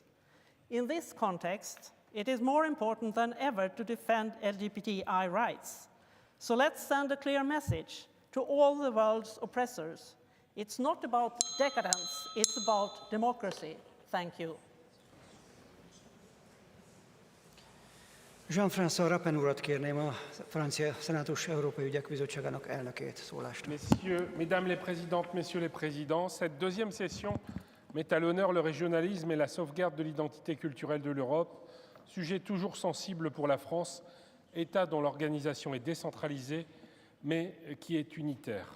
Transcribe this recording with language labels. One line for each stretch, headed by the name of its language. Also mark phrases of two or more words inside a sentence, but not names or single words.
English: In this context, it is more important than ever to defend LGBTI rights. So let's send a clear message to all the world's oppressors. It's not about decadence, it's about democracy. Thank you.
Hungarian: Jean-François Rapin urat kérném, a Francia Szenátus Európai Ügyek Bizottságának elnökét szólásra.
French: Mesdames les présidentes, messieurs les présidents, cette deuxième session met à l'honneur le régionalisme et la sauvegarde de l'identité culturelle de l'Europe, sujet toujours sensible pour la France, État dont l'organisation est décentralisée, mais qui est unitaire.